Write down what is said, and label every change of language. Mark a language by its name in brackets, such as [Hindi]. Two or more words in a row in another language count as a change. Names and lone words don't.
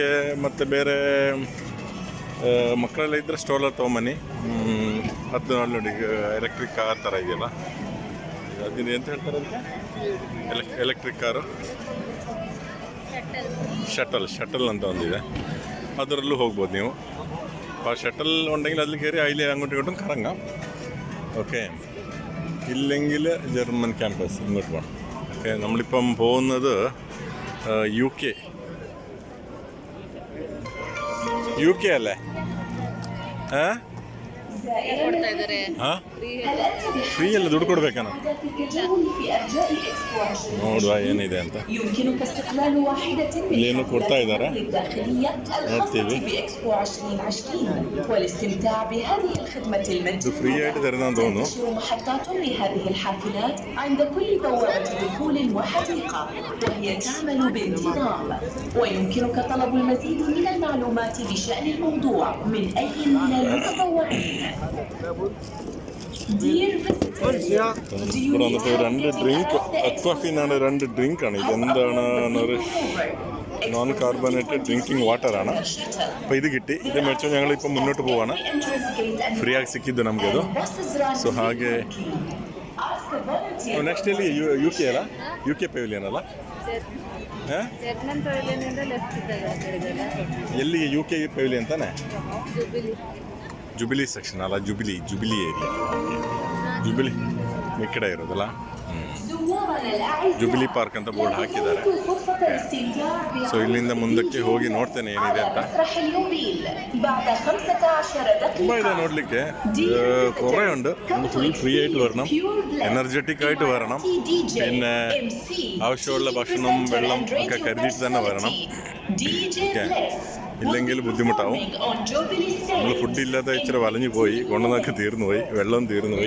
[Kannada] ಮತ್ತು ಬೇರೆ ಮಕ್ಕಳೆಲ್ಲ ಇದ್ದರೆ ಸ್ಟ್ರೋಲರ್ ತೊಗೊಂಬನ್ನಿ. ಅದು ಅಲ್ಲಿ ನೋಡಿ, ಎಲೆಕ್ಟ್ರಿಕ್ ಕಾರ್ ಥರ ಇದೆಯಲ್ಲ, ಅದನ್ನು ಎಂತ ಹೇಳ್ತಾರೆ ಅದಕ್ಕೆ, ಎಲೆಕ್ಟ್ರಿಕ್ ಕಾರು, ಶಟಲ್ ಅಂತ ಒಂದಿದೆ, ಅದರಲ್ಲೂ ಹೋಗ್ಬೋದು ನೀವು. [Malayalam] ಆ ಶಟಲ್ ഉണ്ടെങ്കിൽ അതിൽ കയറി അതിൽ അങ്ങോട്ടും ഇങ്ങോട്ടും കറങ്ങാം. ഓക്കെ, ഇല്ലെങ്കിൽ ജർമ്മൻ ക്യാമ്പസ് ഇങ്ങോട്ട് പോകണം. ഓക്കെ, നമ്മളിപ്പം പോകുന്നത് യു കെ അല്ലേ? [Kannada] ಫ್ರೀ ಅಲ್ಲ, ದುಡ್ಡು ಕೊಡ್ಬೇಕೇನೋ. ನೋಡುವ ಏನಿದೆ ಅಂತ. ಇಲ್ಲೇನು ಕೊಡ್ತಾ ಇದ್ದಾರೆ, ನೋಡ್ತೀವಿ. [Malayalam] ಇದು ಫ್ರೀ ಆയിട്ട് തരുന്ന തോന്നുന്നു. [Arabic] ويمكنك طلب المزيد من المعلومات بشأن الموضوع من أي من المتطوعين. [English] Dear visitors, do you need help [Malayalam] രണ്ട് ഡ്രിങ്ക്, അക്വാഫിനാണ് 2 ഡ്രിങ്കാണ്. ഇതെന്താണ്? [English] non carbonated drinking [Malayalam] വാട്ടറാണ്. അപ്പോൾ ഇത് കിട്ടി, ഇത് മേടിച്ചു. ഞങ്ങളിപ്പോൾ മുന്നോട്ട് പോവാണ്. [Kannada] ಫ್ರೀ ಆಗಿ ಸಿಕ್ಕಿದ್ದು ನಮಗದು. ಸೊ ಹಾಗೆ ನೆಕ್ಸ್ಟ್ ಎಲ್ಲಿ ಯು ಕೆ ಅಲ್ಲ, ಯು ಕೆ ಪೆವಿಲಿಯನ್ ಅಲ್ಲ? ಎಲ್ಲಿ ಯು ಕೆ ಪೆವಿಲಿಯನ್ ತಾನೆ? ಜುಬಿಲಿ ಸೆಕ್ಷನ್ ಅಲ್ಲ, ಜುಬಿಲಿ ಏರಿಯಾ. ಜುಬಿಲಿ ಈ ಕಡೆ ಇರೋದಲ್ಲ. ಜುಬಿಲಿ ಪಾರ್ಕ್ ಅಂತ ಬೋರ್ಡ್ ಹಾಕಿದ್ದಾರೆ. ಸೊ ಇಲ್ಲಿಂದ ಮುಂದಕ್ಕೆ ಹೋಗಿ ನೋಡ್ತೇನೆ ಏನಿದೆ ಅಂತ. ತುಂಬ ಇದೆ ನೋಡಲಿಕ್ಕೆ, [Malayalam] കുറേ ഉണ്ട്. [English] full free [Malayalam] ആയിട്ട് വരണം, എനർജറ്റിക് ആയിട്ട് വരണം. പിന്നെ ആവശ്യമുള്ള ഭക്ഷണം, വെള്ളം ഒക്കെ കരുതിയിട്ട് തന്നെ വരണം. ഓക്കെ, ഇല്ലെങ്കിൽ ബുദ്ധിമുട്ടാവും. നമ്മൾ ഫുഡില്ലാതെ ഇച്ചിരി വലഞ്ഞു പോയി, കൊണ്ടുവന്നൊക്കെ തീർന്നുപോയി, വെള്ളം തീർന്നുപോയി.